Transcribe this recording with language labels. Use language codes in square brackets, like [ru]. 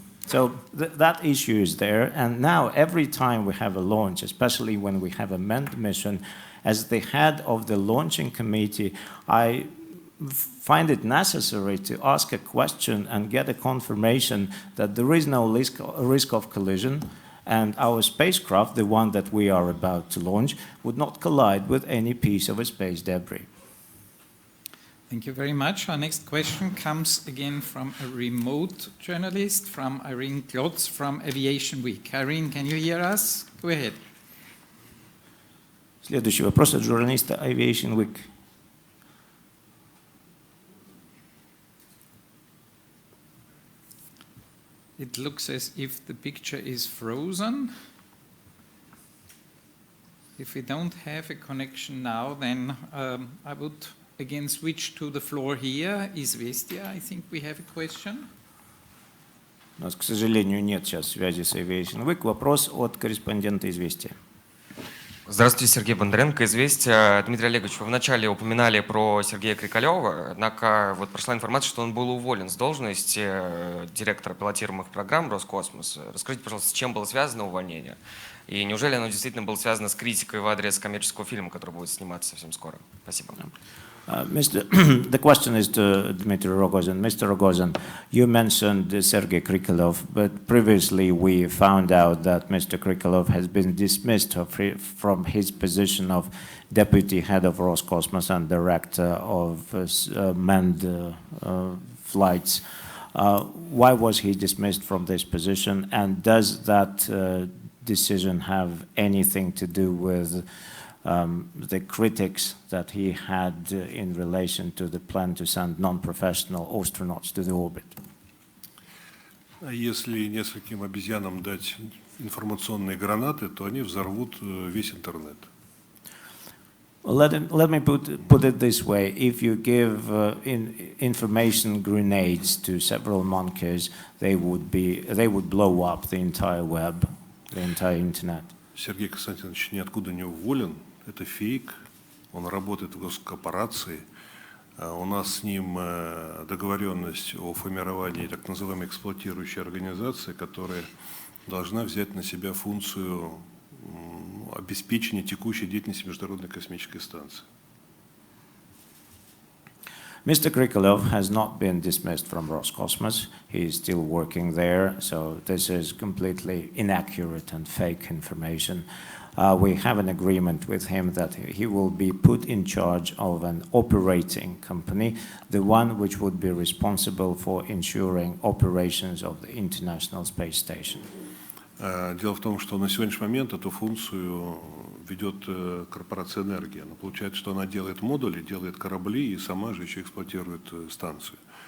[en] So that issue is there. And now every time we have a launch, especially when we have a manned mission, as the head of the launching committee, I find it necessary to ask a question and get a confirmation that there is no risk of collision, and our spacecraft, the one that we are about to launch, would not collide with any piece of a space debris. Thank you very much. Our next question comes again from a remote journalist, from Irene Klotz from Aviation Week. Irene, can you hear us? Go ahead. [ru] Следующий вопрос от журналиста Aviation Week. [en] It looks as if the picture is frozen. If we don't have a connection now, then I would again switch to the floor here. Известия, I think we have a question. [ru] У нас, к сожалению, нет сейчас связи с Aviation Week. Вопрос от корреспондента «Известия». Здравствуйте, Сергей Бондаренко, «Известия». Дмитрий Олегович, вы вначале упоминали про Сергея Крикалева, однако вот прошла информация, что он был уволен с должности директора пилотируемых программ Роскосмоса. Расскажите, пожалуйста, с чем было связано увольнение? И неужели оно действительно было связано с критикой в адрес коммерческого фильма, который будет сниматься совсем скоро? Спасибо. [en] The question is to Dmitry Rogozin. Mr. Rogozin, you mentioned Sergei Krikalev, but previously we found out that Mr. Krikalev has been dismissed from his position of deputy head of Roscosmos and director of manned flights. Why was he dismissed from this position, and does that decision have anything to do with the critics that he had in relation to the plan to send non-professional astronauts to the orbit? [ru] Если нескольким обезьянам дать информационные гранаты, то они взорвут весь интернет. [en] Let me put it this way: if you give information grenades to several monkeys, they would blow up the entire web, the entire internet. [ru] Сергей Константинович ниоткуда не уволен. Это фейк, он работает в госкорпорации. У нас с ним договоренность о формировании так называемой эксплуатирующей организации, которая должна взять на себя функцию обеспечения текущей деятельности Международной космической станции. [en] Mr. Krikalev has not been dismissed from Roscosmos. He is still working there, so this is completely inaccurate and fake information. We have an agreement with him that he will be put in charge of an operating company, the one which would be responsible for ensuring operations of the International Space Station. [ru] Дело в том, что на сегодняшний момент эту функцию ведет корпорация «Энергия». Но получается, что она делает модули, делает корабли и сама же еще эксплуатирует станцию.